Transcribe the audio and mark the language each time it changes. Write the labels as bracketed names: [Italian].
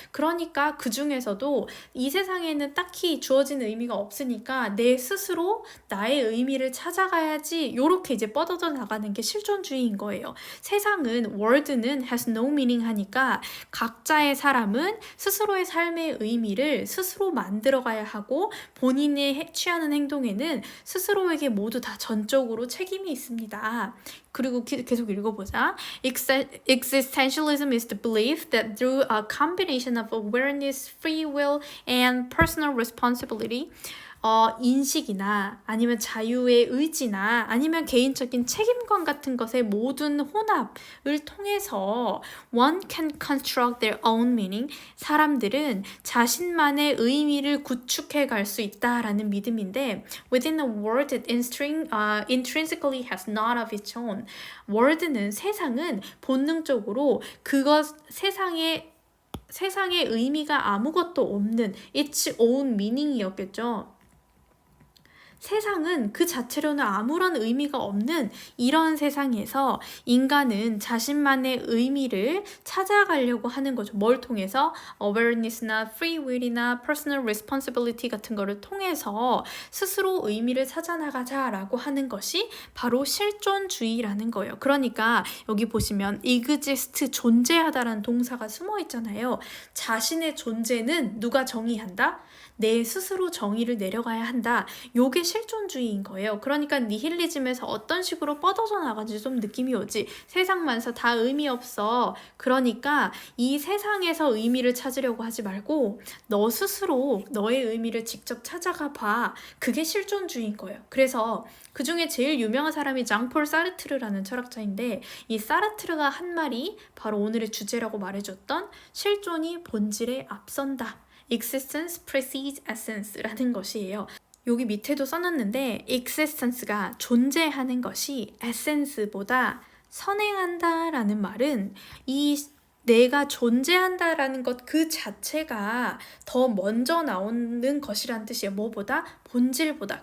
[Korean] 그러니까 그 중에서도 이 세상에는 딱히 주어진 의미가 없으니까 내 스스로 나의 의미를 찾아가야지 요렇게 이제 뻗어져 나가는 게 실존주의인 거예요. 세상은 world는 [English] has no meaning [Korean] 하니까 각자의 사람은 스스로의 삶의 의미를 스스로 만들어가야 하고 본인이 취하는 행동에는 스스로에게 모두 다 전적으로 책임이 있습니다. 그리고 계속 읽어보자. [English] Existentialism is the belief that through a combination of awareness, free will, and personal responsibility [Korean] 인식이나 아니면 자유의 의지나 아니면 개인적인 책임감 같은 것의 모든 혼합을 통해서 [English] one can construct their own meaning [Korean] 사람들은 자신만의 의미를 구축해 갈 수 있다라는 믿음인데 [English] within a world that intrinsically has not of its own world는 [Korean] 세상은 본능적으로 세상의 의미가 아무것도 없는 [English] its own meaning이었겠죠. [Korean] 세상은 그 자체로는 아무런 의미가 없는 이런 세상에서 인간은 자신만의 의미를 찾아가려고 하는 거죠. 뭘 통해서? awareness나 free will이나 personal responsibility 같은 거를 통해서 스스로 의미를 찾아나가자라고 하는 것이 바로 실존주의라는 거예요. 그러니까 여기 보시면 exist, 존재하다라는 동사가 숨어 있잖아요. 자신의 존재는 누가 정의한다? 내 스스로 정의를 내려가야 한다. 요게 실존주의인 거예요. 그러니까 니힐리즘에서 어떤 식으로 뻗어져 나가는지 좀 느낌이 오지. 세상만사 다 의미 없어. 그러니까 이 세상에서 의미를 찾으려고 하지 말고 너 스스로 너의 의미를 직접 찾아가 봐. 그게 실존주의인 거예요. 그래서 그 중에 제일 유명한 사람이 장폴 사르트르라는 철학자인데 이 사르트르가 한 말이 바로 오늘의 주제라고 말해줬던 실존이 본질에 앞선다. [English] Existence precedes essence라는 것이에요. [Korean] 여기 밑에도 써놨는데 existence가 존재하는 것이 essence보다 선행한다라는 말은 내가 존재한다라는 것 그 자체가 더 먼저 나오는 것이란 뜻이에요. 뭐보다? 본질보다.